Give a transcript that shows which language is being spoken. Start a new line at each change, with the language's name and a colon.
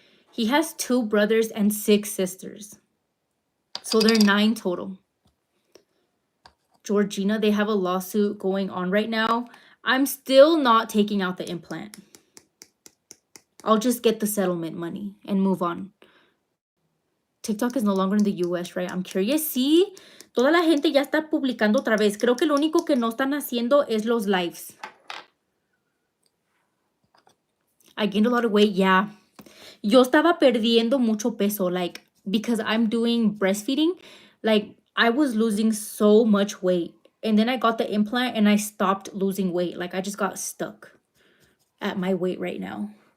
English: He has 2 brothers and 6 sisters. So they're 9 total. Georgina, they have a lawsuit going on right now. I'm still not taking out the implant. I'll just get the settlement money and move on. TikTok is no longer in the US, right? I'm curious.
Spanish: Sí, toda la gente ya está publicando otra vez. Creo que lo único que no están haciendo es los lives.
English: I gained a lot of weight, yeah.
Spanish: Yo estaba perdiendo mucho peso,
English: like, because I'm doing breastfeeding. Like, I was losing so much weight. And then I got the implant and I stopped losing weight. Like, I just got stuck at my weight right now.